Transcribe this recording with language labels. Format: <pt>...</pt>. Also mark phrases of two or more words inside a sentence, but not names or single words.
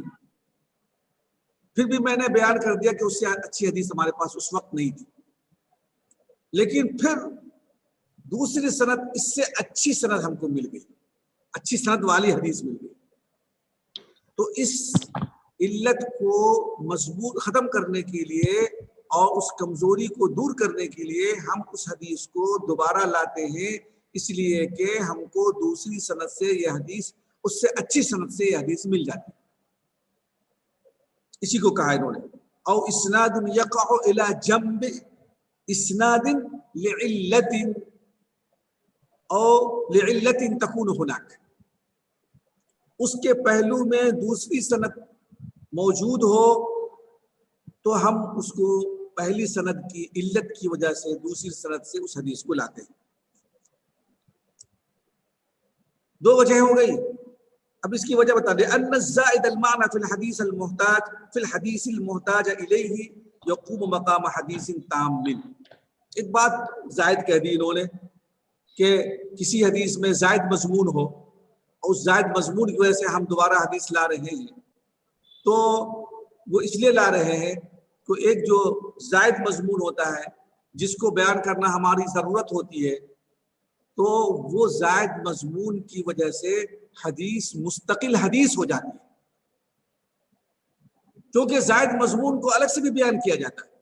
<ur>پھر بھی میں نے بیان کر دیا کہ اس سے اچھی حدیث ہمارے پاس اس وقت نہیں تھی، لیکن پھر دوسری سند اس سے اچھی سند ہم کو مل گئی، اچھی سند والی حدیث مل گئی، تو اس علت کو مضبوط ختم کرنے کے لیے اور اس کمزوری کو دور کرنے کے لیے ہم اس حدیث کو دوبارہ لاتے ہیں، اس لیے کہ ہم کو دوسری سند سے یہ حدیث، اس سے اچھی سند سے یہ حدیث مل جاتی ہے۔ اسی کو کہا انہوں نے</ur> <ar>او اسناد یقع الی جنب اسناد لعلت او لعلت تکون هناک،</ar> <ur>اس کے پہلو میں دوسری سند موجود ہو تو ہم اس کو پہلی سند کی علت کی وجہ سے دوسری سند سے اس حدیث کو لاتے ہیں۔ دو وجہ ہو گئی، اب اس کی وجہ بتا دیں۔</ur> <ar>ان الزائد المعنى في الحديث المحتاج في الحديث المحتاج اليه يقوم مقام حديث تام۔</ar> <ur>ایک بات زائد کہہ دی انہوں نے کہ کسی حدیث میں زائد مضمون ہو اور اس زائد مضمون کی وجہ سے ہم دوبارہ حدیث لا رہے ہیں، تو وہ اس لیے لا رہے ہیں کہ ایک جو زائد مضمون ہوتا ہے جس کو بیان کرنا ہماری ضرورت ہوتی ہے، تو وہ زائد مضمون کی وجہ سے حدیث مستقل حدیث ہو جاتی ہے، کیونکہ زائد مضمون کو الگ سے بھی بیان کیا جاتا ہے۔</ur>